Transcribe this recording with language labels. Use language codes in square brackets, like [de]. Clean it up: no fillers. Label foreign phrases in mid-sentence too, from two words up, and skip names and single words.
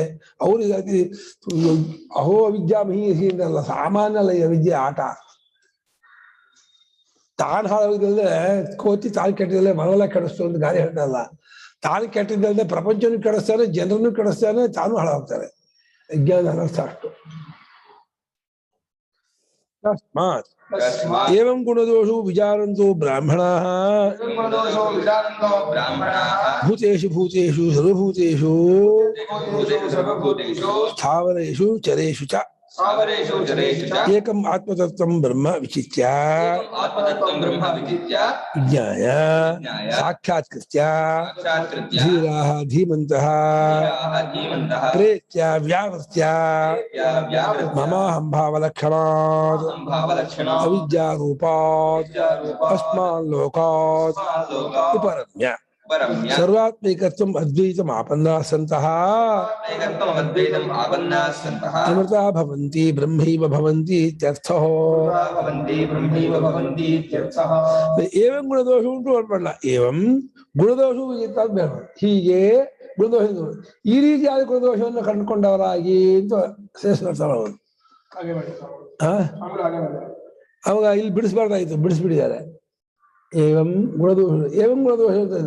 [kn] ಅವ್ರಿಗೆ [sa] ಅಹೋ ಅವಿದ್ಯಾ ಮಹೀಯಸಿ [kn] ಅಂತಲ್ಲ, ಸಾಮಾನ್ಯ ಅಲ್ಲ ಈ ಅವಿದ್ಯೆ ಆಟ. ತಾನು ಹಾಳಾಗಿದ್ರೆ ಕೋತಿ ತಾನು ಕೆಟ್ಟಿದ್ರೆ ಮನೆಲ್ಲ ಕೆಡಿಸ್ತು ಅಂತ ಗಾಳಿ ಹೇಳ್ತಾರಲ್ಲ, ತಾನು ಕೆಟ್ಟಿದ್ದಂದ್ರೆ ಪ್ರಪಂಚನೂ ಕೆಡಿಸ್ತಾನೆ, ಜನರನ್ನು ಕೆಡಿಸ್ತಾನೆ, ತಾನು ಹಾಳಾಗ್ತಾನೆ. ಅಜ್ಞಾನ ಅನರ್ಥ ಅಷ್ಟು. [sa] ತಸ್ಮಾತ್ ಏವಂ ಗುಣದೋಷು ವಿಚಾರಂತೋ ಬ್ರಾಹ್ಮಣಾಃ ಭೂತೇಷು ಭೂತೇಷು ಸರ್ವಭೂತೇಷು ಸ್ಥಾವರೇಷು ಚರೇಷು ಚ ಏಕಂ ಆತ್ಮತತ್ವಂ ಬ್ರಹ್ಮ ವಿಚಿತ್ಯ ವಿಜ್ಞಾಯ ಸಾಕ್ಷಾತ್ಕೃತ್ಯ ಧೀರಾಃ ಧೀಮಂತಃ ಪ್ರೇತ್ಯ ವ್ಯಾವೃತ್ಯ ಮಮಾಹಂ ಭಾವಲಕ್ಷಣಾತ್ ಅವಿದ್ಯಾರೂಪಾತ್ ಅಸ್ಮಾನ್ ಲೋಕಾತ್ ಉಪರಮ್ಯ ಸರ್ವಾತ್ಮೈಕತ್ವಂ ಅದ್ವೈತಂ ಆಪನ್ನಾಃ ಸಂತಃ ಅಮೃತಾ ಭವಂತಿ ಬ್ರಹ್ಮೈವ ಭವಂತಿ ಇತ್ಯರ್ಥಃ. ಏವಂ ಗುಣದೋಷ [kn] ಉಂಟು ಅನ್ಬಲ್ಲ, [sa] ಏವಂ ಗುಣದೋಷವು [kn] ಬೇಡ, ಹೀಗೆ ಗುಣದೋಷ ಈ ರೀತಿಯಾದ ಗುಣದೋಷವನ್ನು ಕಂಡುಕೊಂಡವರಾಗಿ ಅಂತ ಶ್ರೇಷ್ಠ. ಅವಾಗ ಇಲ್ಲಿ ಬಿಡಿಸ್ಬಾರ್ದಾಯ್ತು, ಬಿಡಿಸ್ಬಿಟ್ಟಿದ್ದಾರೆ. [sa] ಏವಂ ಗುಣದೋಷ, ಏವಂ ಗುಣದೋಷ [kn] ಅಂತ ಇದು.